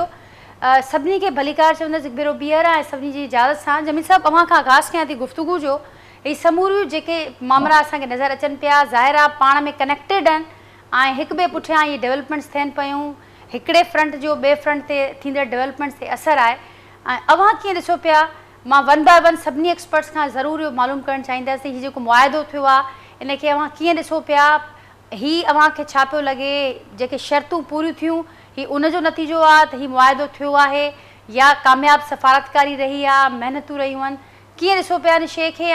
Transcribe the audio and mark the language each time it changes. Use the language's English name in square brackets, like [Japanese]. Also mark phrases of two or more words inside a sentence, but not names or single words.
[Sindhi] सभिनी खे भलीकार चवंदसि हिकु भेरो ॿीहर ऐं सभिनी जी इजाज़त सां जमील साहब अव्हां खां आगाज़ कयां थी गुफ़्तगू जो। हीअ समूरियूं जेके मामला असांखे नज़र अचनि पिया ज़ाहिर आहे पाण में कनेक्टेड आहिनि ऐं हिक ॿिए पुठियां इहे डेवलपमेंट्स थियनि पियूं, हिकिड़े फ्रंट जो ॿिए फ्रंट ते थींदड़ डेवलपमेंट्स ते असरु आहे ऐं अव्हां कीअं ॾिसो पिया। मां [English] one by one [Sindhi] सभिनी एक्सपर्ट्स खां ज़रूरु इहो मालूम करणु चाहींदसि हीउ जेको मुआइदो थियो आहे इनखे अव्हां कीअं ॾिसो पिया, हीउ अव्हांखे छा पियो लॻे, जेके शर्तूं पूरियूं थियूं हीउ उनजो नतीजो आहे त हीउ मुआइदो थियो आहे या कामयाबु सफ़ारतकारी रही आहे, महिनतूं रहियूं आहिनि, कीअं ॾिसो पिया इन शइ खे।